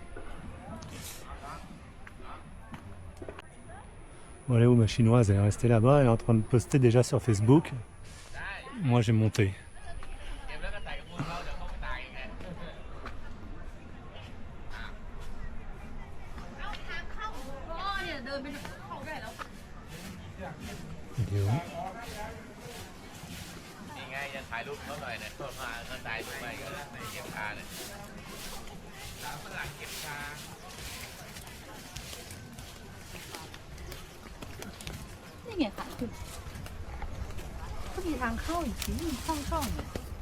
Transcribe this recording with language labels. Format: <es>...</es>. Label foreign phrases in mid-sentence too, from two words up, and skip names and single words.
<fr>Voilà où ma chinoise, elle est restée là-bas, elle est en train de poster déjà sur Facebook. Moi, j'ai monté. Vidéo.</fr> <th>นี่ไงค่ะคุณก็มีทางเข้าอีกทีช่องเนี่ย</th>